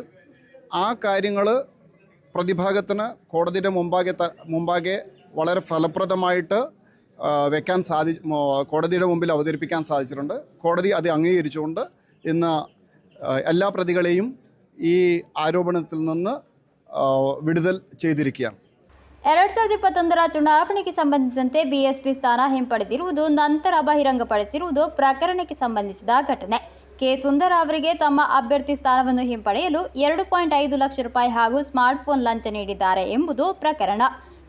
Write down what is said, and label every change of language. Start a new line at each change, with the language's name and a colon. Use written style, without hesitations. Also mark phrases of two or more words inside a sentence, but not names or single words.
Malayalam: ആ കാര്യങ്ങൾ പ്രതിഭാഗത്തിന് കോടതിയുടെ മുമ്പാകെ വളരെ ഫലപ്രദമായിട്ട് വെക്കാൻ കോടതിയുടെ മുമ്പിൽ അവതരിപ്പിക്കാൻ സാധിച്ചിട്ടുണ്ട്. കോടതി അത് അംഗീകരിച്ചുകൊണ്ട് ഇന്ന് എല്ലാ പ്രതികളെയും ഈ ആരോപണത്തിൽ നിന്ന് വിടുതൽ ചെയ്തിരിക്കുകയാണ്.
Kannada: 2021ರ ಚುನಾವಣೆಗೆ ಸಂಬಂಧಿಸಿದಂತೆ ಬಿಎಸ್ಪಿ ಸ್ಥಾನ ಹಿಂಪಡೆದಿರುವುದು, ನಂತರ ಬಹಿರಂಗಪಡಿಸಿರುವುದು ಪ್ರಕರಣಕ್ಕೆ ಸಂಬಂಧಿಸಿದ ಘಟನೆ. ಕೆ ಸುಂದರ ಅವರಿಗೆ ತಮ್ಮ ಅಭ್ಯರ್ಥಿ ಸ್ಥಾನವನ್ನು ಹಿಂಪಡೆಯಲು 2.5 ಲಕ್ಷ ರೂಪಾಯಿ ಹಾಗೂ ಸ್ಮಾರ್ಟ್ಫೋನ್ ಲಂಚ ನೀಡಿದ್ದಾರೆ ಎಂಬುದು ಪ್ರಕರಣ.